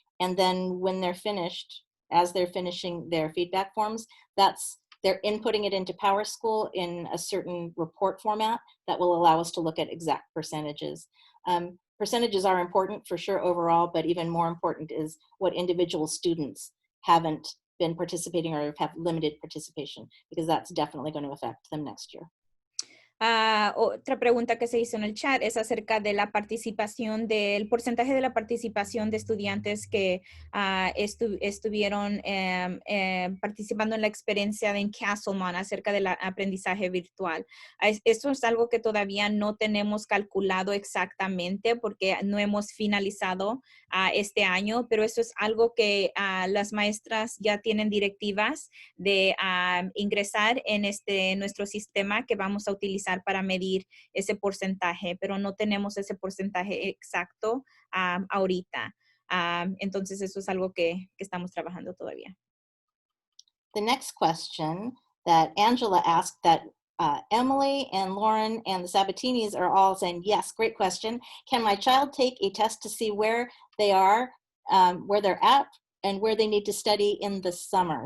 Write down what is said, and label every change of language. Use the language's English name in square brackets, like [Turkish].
[English] And then when they're finished, as they're finishing their feedback forms, they're inputting it into PowerSchool in a certain report format that will allow us to look at exact percentages. Percentages are important for sure overall, but even more important is what individual students haven't been participating or have limited participation, because that's definitely going to affect them next year. [Spanish] Otra pregunta que se hizo en el chat es acerca de la participación, del porcentaje de la participación de estudiantes que estuvieron participando en la experiencia en Castlemont acerca del aprendizaje virtual. Esto es algo que todavía no tenemos calculado exactamente porque no hemos finalizado este año, pero eso es algo que las maestras ya tienen directivas de ingresar en nuestro sistema que vamos a utilizar para medir ese porcentaje, pero no tenemos ese porcentaje exacto ahorita. Entonces, eso es algo que estamos trabajando todavía. [English] The next question that Angela asked, that Emily and Lauren and the Sabatinis are all saying, yes, great question. Can my child take a test to see where they are, where they're at, and where they need to study in the summer?